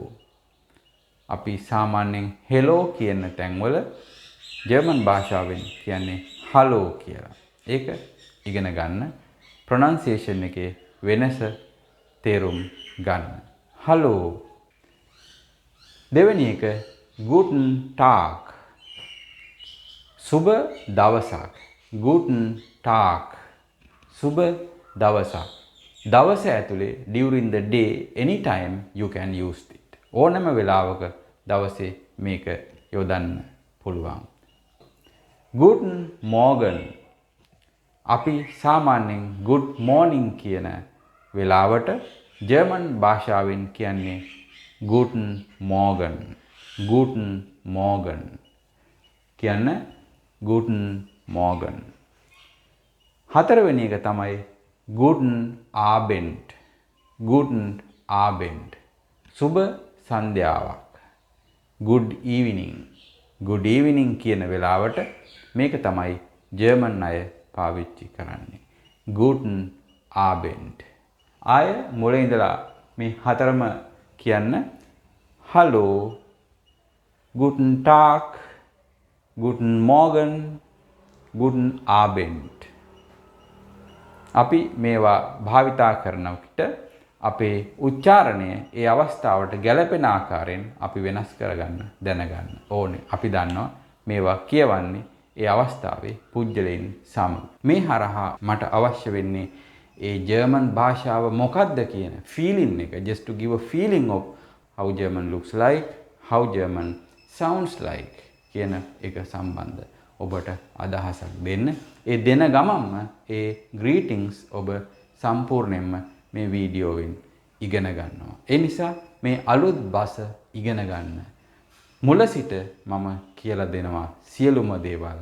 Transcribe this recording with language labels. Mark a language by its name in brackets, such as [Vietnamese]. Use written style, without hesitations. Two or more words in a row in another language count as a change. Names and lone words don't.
[Sinhala] අපි සාමාන්‍යයෙන් හෙලෝ කියන තැන්වල ජර්මන් භාෂාවෙන් කියන්නේ හලෝ කියලා. ඒක ඉගෙන ගන්න. ප්‍රොනන්සියේෂන් එකේ වෙනස තේරුම් ගන්න. හලෝ. දෙවෙනි එක [German] guten tag. [Sinhala] සුබ දවසක්. [German] guten tag. [Sinhala] සුබ දවසක්. දවස ඇතුලේ [English] during the day anytime you can use it. [Sinhala] ඕනෑම වෙලාවක දවසේ මේක යොදන්න පුළුවන්. [German] guten morgen. [Sinhala] අපි සාමාන්‍යයෙන් [English] good morning [Sinhala] කියන වෙලාවට ජර්මන් භාෂාවෙන් කියන්නේ [German] guten morgen. guten morgen කියන්න guten morgen. [Sinhala] හතරවෙනි එක තමයි guten abend. [German] guten abend. [Sinhala] සුබ සන්ධ්‍යාවක්. [English] good evening. good evening [Sinhala] කියන වෙලාවට මේක තමයි ජර්මන් අය පාවිච්චි කරන්නේ. [German] guten abend. [Sinhala] ආය මුලින් ඉඳලා මේ හතරම කියන්න [German] hallo, guten tag, guten morgen, guten abend. [Sinhala] අපි මේවා භාවිතා කරන විට අපේ උච්චාරණය ඒ අවස්ථාවට ගැලපෙන ආකාරයෙන් අපි වෙනස් කරගන්න දැනගන්න ඕනේ. අපි දන්නවා මේවා කියවන්නේ ඒ අවස්ථාවේ පුජ්‍යලෙන් සමග. මේ හරහා මට අවශ්‍ය වෙන්නේ ඒ ජර්මන් භාෂාව මොකක්ද කියන feeling එක, [English] just to give a feeling of how German looks like, how German sounds like [Sinhala] කියන එක සම්බන්ධ ඔබට අදහසක් දෙන්න. ඒ දෙන ගමන්ම ඒ greetings ඔබ සම්පූර්ණයෙන්ම මේ වීඩියෝවෙන් ඉගෙන ගන්නවා. ඒ නිසා මේ අලුත් බස ඉගෙන ගන්න. මුල සිට මම කියලා දෙනවා සියලුම දේවල්.